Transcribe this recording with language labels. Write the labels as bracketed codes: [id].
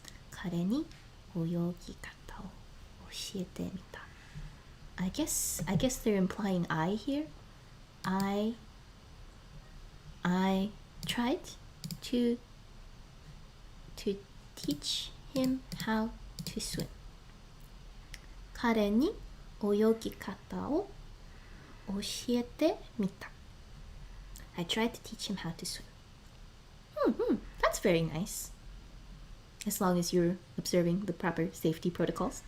[ja] 彼に泳ぎ方を教えてみた。 [en] I guess they're implying I here. I tried to teach him how to swim. [ja] 彼に泳ぎ方を教えてみた。 [en] I tried to teach him how to swim. That's very nice. As long as you're observing the proper safety protocols.